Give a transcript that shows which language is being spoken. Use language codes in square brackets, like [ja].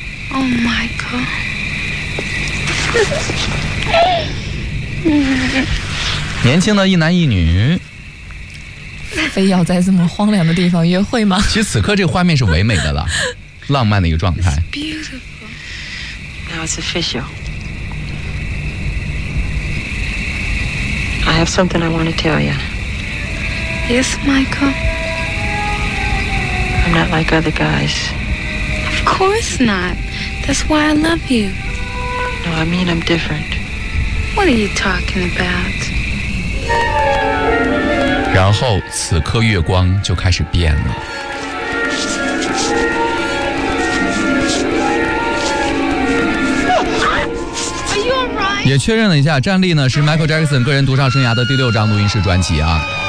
[en] Oh my god. [zh] 年轻的一男一女非要在这么荒凉的地方约会吗？其实此刻这个画面是唯美的了，浪漫的一个状态。 [en] It's beautiful. Now it's official. I have something I want to tell you. Yes, Michael. I'm not like other guys. Of course not. That's why I love youNo, I mean I'm different. What are you talking about? [zh] 然后此刻月光就开始变了。 [en] Are you alright? [zh] 也确认了一下，站立呢是 Michael Jackson 个人独唱生涯的第六张录音室专辑啊。